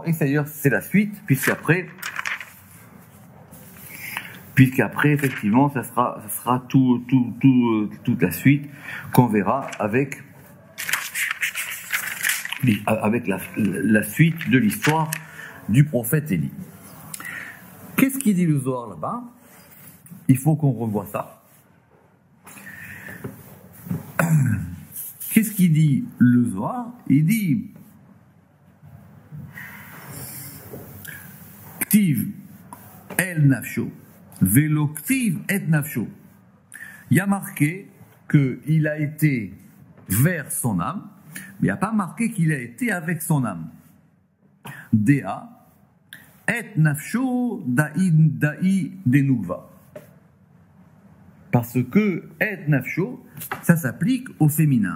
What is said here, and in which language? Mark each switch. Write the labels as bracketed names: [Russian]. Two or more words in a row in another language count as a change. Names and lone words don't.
[French] Et d'ailleurs, c'est la suite, puisqu'après, effectivement, ça sera toute la suite qu'on verra avec la suite de l'histoire du prophète Élie. Qu'est-ce qu'il dit le Zohar là-bas? Il faut qu'on revoie ça. Qu'est-ce qu'il dit le Zohar? Il dit [Aramaic] כתיב אל נפשו, ולא כתיב את נפשו. [French] Il y a marqué qu'il a été vers son âme, mais il n'y a pas marqué qu'il a été avec son âme. [Aramaic] דא את נפשו דאי דנוקבא. [French] Parce que [Hebrew] את נפשו, [French] ça s'applique au féminin.